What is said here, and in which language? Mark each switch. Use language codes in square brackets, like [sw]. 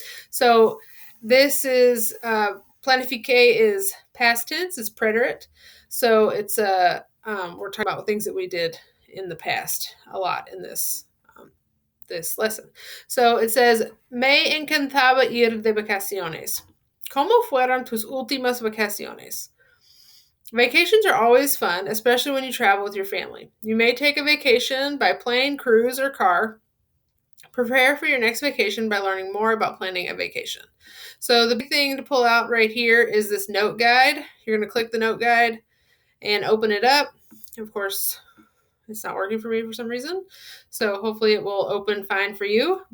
[en] So this is Planifiqué is past tense, it's preterite. So it's we're talking about things that we did in the past a lot in this lesson. So it says, [es] Me encantaba ir de vacaciones. ¿Cómo fueron tus últimas vacaciones? [en] Vacations are always fun, especially when you travel with your family. You may take a vacation by plane, cruise, or car. Prepare for your next vacation by learning more about planning a vacation. So the big thing to pull out right here is this note guide. You're going to click the note guide and open it up. Of course, it's not working for me for some reason, so hopefully it will open fine for you.